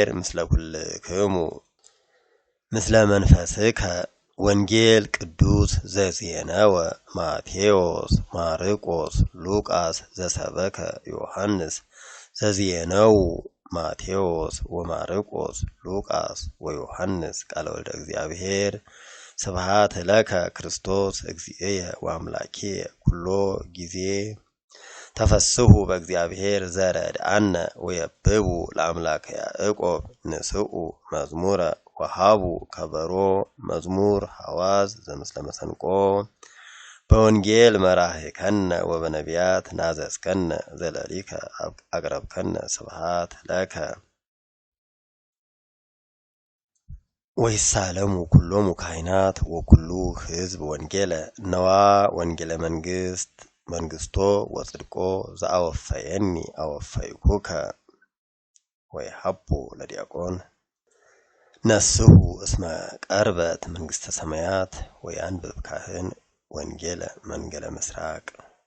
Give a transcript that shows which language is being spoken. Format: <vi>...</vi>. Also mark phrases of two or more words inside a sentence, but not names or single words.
<gez>ምስለ ኩልክሙ ምስለ መንፈስከ ወንጌል ቅዱስ ዘዜነወ ማቴዎስ ማርቆስ ሉቃስ ዘሰበከ ዮሐንስ ዘዜነው ማቴዎስ ወማርቆስ ሉቃስ ወዮሐንስ ቃለ ወልደ እግዚአብሔር ስብሐት ለከ ክርስቶስ እግዚእየ ወአምላኬየ ኩሎ ጊዜ ተፈስሑ በእግዚአብሔር ዘረድአነ ወየብቡ ለአምላከ ያዕቆብ ንስኡ መዝሙረ ወሃቡ ከበሮ መዝሙር ሐዋዝ ዘምስለ መሰንቆ በወንጌል መራህከነ ወበነቢያት ናዘዝከነ ዘለሊከ አቅረብከነ ስብሐት ለከ ወይሳለሙ ኩሎሙ ካህናት ወኩሉ ሕዝብ ወንጌለ ነዋ ወንጌለ መንግስቶ ወጽድቆ ዘአወፈየኒ አወፈይኩከ ወይሐቡ ለዲያቆን ነስሑ እስመ ቀርበት መንግሥተ ሰማያት ወያንብብ ካህን ወንጌለ መንገለ ምስራቅ</gez>